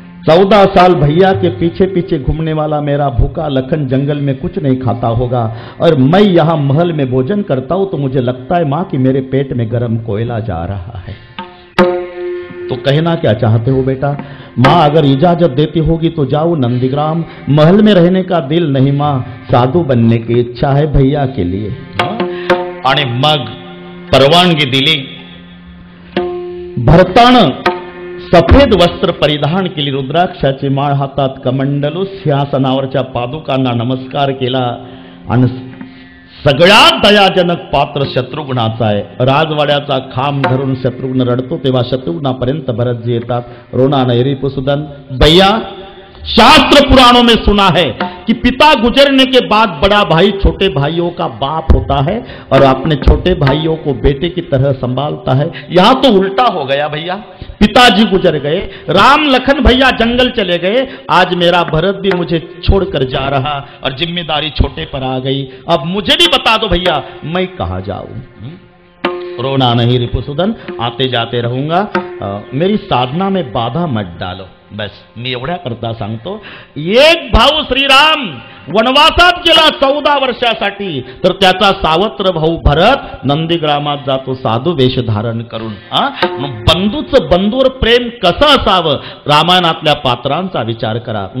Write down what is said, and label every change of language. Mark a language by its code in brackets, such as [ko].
[hi] 14 साल भैया के पीछे पीछे घूमने वाला मेरा भूखा लखन जंगल में कुछ नहीं खाता होगा, और मैं यहां महल में भोजन करता हूं तो मुझे लगता है मां कि मेरे पेट में गर्म कोयला जा रहा है. तो कहना क्या चाहते हो बेटा? मां अगर इजाजत देती होगी तो जाओ नंदीग्राम. महल में रहने का दिल नहीं मां, साधू बनने की इच्छा है भैया के लिए. [mr] आणि मग परवानगी दिली. भरतानं सफेद वस्त्र परिधान केली, रुद्राक्षाची माळ हातात, कमंडलू, सिंहासनावरच्या पादुकांना नमस्कार केला. आणि सगळ्यात दयाजनक पात्र शत्रुघ्नाचा आहे. राजवाड्याचा खांब धरून शत्रुघ्न रडतो तेव्हा शत्रुघ्नापर्यंत भरतजी येतात. [hi] रोना नहीं रिपुसुदन, भैया शास्त्र पुराणों में सुना है कि पिता गुजरने के बाद बड़ा भाई छोटे भाइयों का बाप होता है और अपने छोटे भाइयों को बेटे की तरह संभालता है. यहां तो उल्टा हो गया भैया. पिताजी गुजर गए, राम लखन भैया जंगल चले गए, आज मेरा भरत भी मुझे छोड़कर जा रहा और जिम्मेदारी छोटे पर आ गई. अब मुझे भी बता दो भैया, मैं कहां जाऊं? रोना नहीं रिपुसुदन, आते जाते रहूंगा. मेरी साधना में बाधा मत डालो. [mr] बस मी एवढ्या करता सांगतो. एक भाऊ श्रीराम वनवासात गेला 14 वर्षासाठी, तर त्याचा सावत्र भाऊ भरत नंदीग्रामात जातो साधू वेश धारण करून. बंधूचं बंधूवर प्रेम कसं असावं, रामायणातल्या पात्रांचा विचार करा.